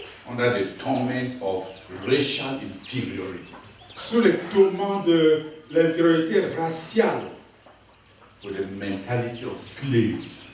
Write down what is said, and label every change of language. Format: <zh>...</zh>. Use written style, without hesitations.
<en>under the torment of racial inferiority,</en> <fr>sous les tourments de l'infériorité raciale,</fr> <en>with the mentality of slaves,</en>